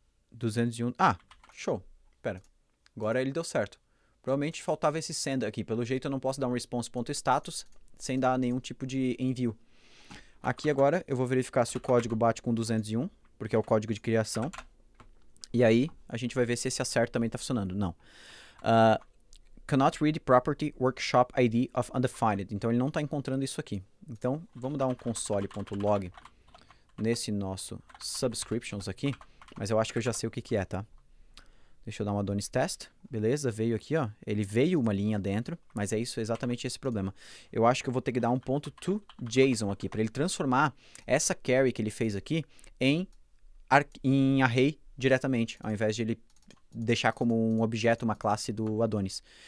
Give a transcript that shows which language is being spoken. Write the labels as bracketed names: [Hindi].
[Portuguese] 201. Ah, show. Pera. Agora ele deu certo. Provavelmente faltava esse send aqui. Pelo jeito eu não posso dar um response.status sem dar nenhum tipo de envio. Aqui agora eu vou verificar se o código bate com 201, porque é o código de criação. E aí a gente vai ver se esse acerto também está funcionando. Não. [English] Cannot read property workshop ID of undefined. [Portuguese] Então ele não está encontrando isso aqui. Então vamos dar um console.log nesse nosso subscriptions aqui. Mas eu acho que eu já sei o que é, tá? Deixa eu dar um Adonis test. Beleza, veio aqui, ó. Ele veio uma linha dentro, mas é isso, exatamente esse problema. Eu acho que eu vou ter que dar um ponto to JSON aqui, para ele transformar essa carry que ele fez aqui em array diretamente, ao invés de ele deixar como um objeto, uma classe do Adonis.